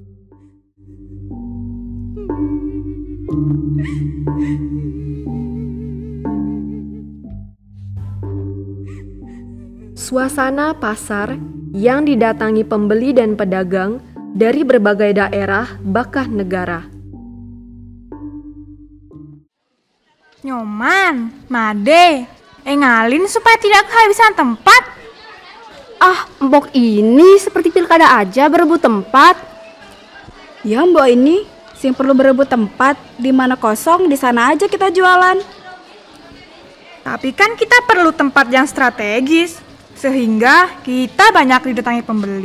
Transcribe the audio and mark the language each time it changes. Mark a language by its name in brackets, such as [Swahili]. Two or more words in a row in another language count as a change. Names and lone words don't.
[Indonesian] Suasana pasar yang didatangi pembeli dan pedagang dari berbagai daerah bahkan negara. Nyoman, Made, ngalin supaya tidak kehabisan tempat. Ah, mbok ini seperti pilkada aja berebut tempat. Ya mbok ini, sing perlu berebut tempat, di mana kosong di sana aja kita jualan. Tapi kan kita perlu tempat yang strategis, sehingga kita banyak didatangi pembeli.